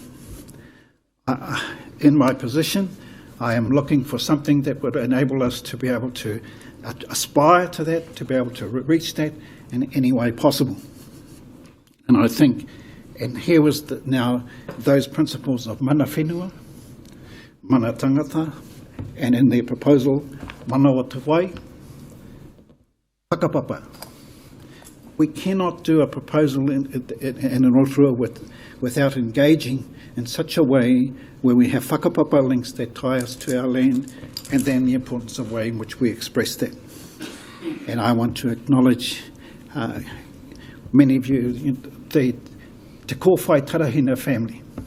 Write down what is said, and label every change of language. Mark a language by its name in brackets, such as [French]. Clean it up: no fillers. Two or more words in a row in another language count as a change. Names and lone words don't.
[English] In my position, I am looking for something that would enable us to be able to aspire to that, to be able to reach that in any way possible. And I think, and here was now those principles of [Māori] mana whenua, mana tangata, [English] and in their proposal, [Māori] mana o te wai, whakapapa. [English] We cannot do a proposal in Rotorua without engaging in such a way where we have whakapapa links that tie us to our land, and then the importance of the way in which we express that. And I want to acknowledge many of you, the Te Kōwhai Tarahina family.